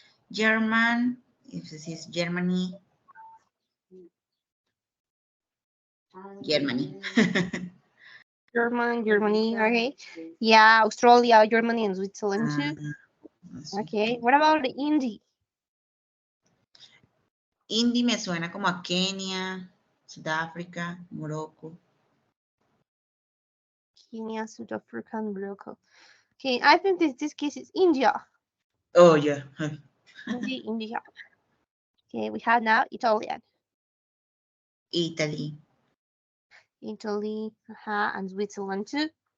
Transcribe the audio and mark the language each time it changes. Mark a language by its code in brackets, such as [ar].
[en] German, if this is Germany. Germany. Germany, okay. Yeah, Australia, Germany, and Switzerland too. Okay, what about the Indie? [es] Indy me suena como a Kenia, Sudáfrica, Morocco. [en] Kenya, South Africa, and Morocco. Okay, I think this case is India. Oh, yeah. India. Okay, we have now Italian. Italy, Italy, and Switzerland too.